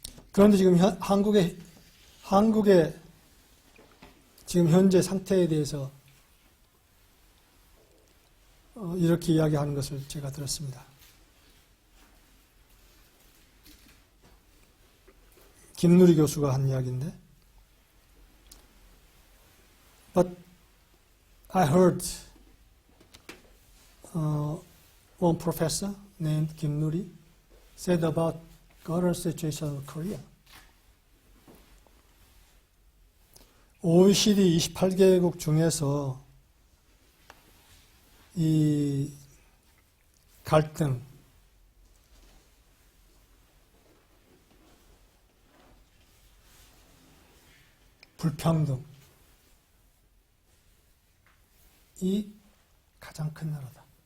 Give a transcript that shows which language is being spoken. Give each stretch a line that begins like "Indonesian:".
Korean: 그런데 지금 한국의 지금 현재 상태에 대해서 이렇게 이야기하는 것을 제가 들었습니다. 김누리 교수가 한 이야기인데
English: But I heard one professor named Kim Nuri said about current situation of Korea.
Korean: OECD 28개국 중에서 이 갈등, 불평등, 이 가장 큰 나라다.